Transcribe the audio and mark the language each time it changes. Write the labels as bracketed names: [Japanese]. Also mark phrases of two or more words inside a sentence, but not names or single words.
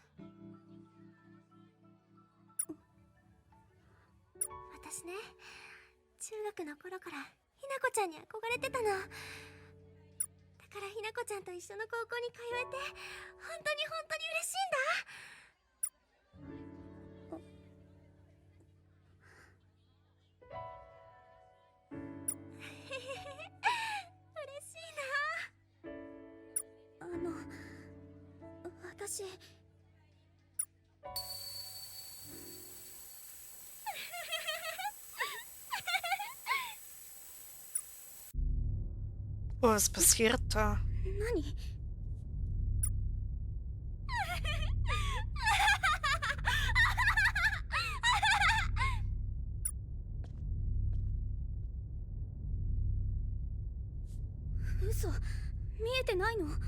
[Japanese] 私ね、中学の頃からひなこちゃんに憧れてたの。だからひなこちゃんと一緒の高校に通えて本当に嬉しいんだ。嬉しいな。私 [German] Was passiert da? [Japanese] 何？嘘、見えてないの？